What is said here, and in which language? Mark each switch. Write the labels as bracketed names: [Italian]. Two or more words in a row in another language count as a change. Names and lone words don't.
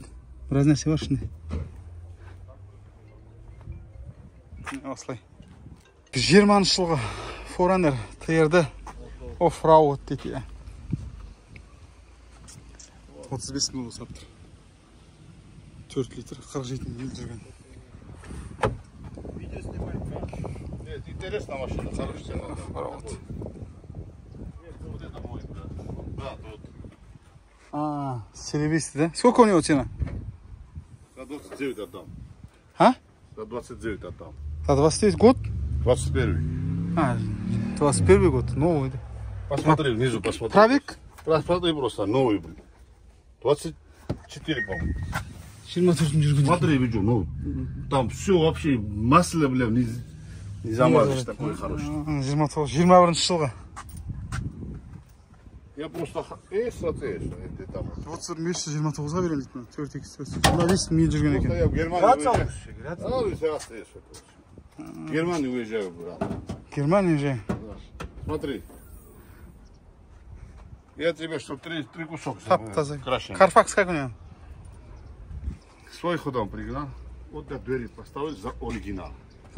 [Kazakh] Біраз нәрсе бар ішінде. Осылай. 20-ші жылғы Forerunner TR-ді Off-Road дейді. 35 мың сап тұр. 4 литр 47 миль жүрген. [Russian] Видео снимать. Нет, интересная машина, хорошая. Off-Road. Вот это мой, да, тут. Серебристый, да? Сколько у него цена? За 29 отдам. А? За 29 отдам. За 29 год? 21. 21 год, новый. Посмотри, внизу посмотри. Пробег? Посмотри просто, новый, блин. 24, по-моему. [Kazakh] 24 жүрген. [Russian] Смотри, видео, ну, там все вообще, масло, бля, не замажешь, такой хороший. [Kazakh] 21-ші жылғы. [Russian] Я просто, смотри, что это там. [Kazakh] 21-29-ға берем дейді. 4x4. Миль жүрген [Russian] Просто [Kazakh] екен. [Russian] я в Германию уезжаю. В Германию уезжаю, брат. Германия же. Смотри. Я тебе что, три кусок крашеный. Карфакс как у него? Свой ходом пригнал. Вот до двери поставил за оригинал.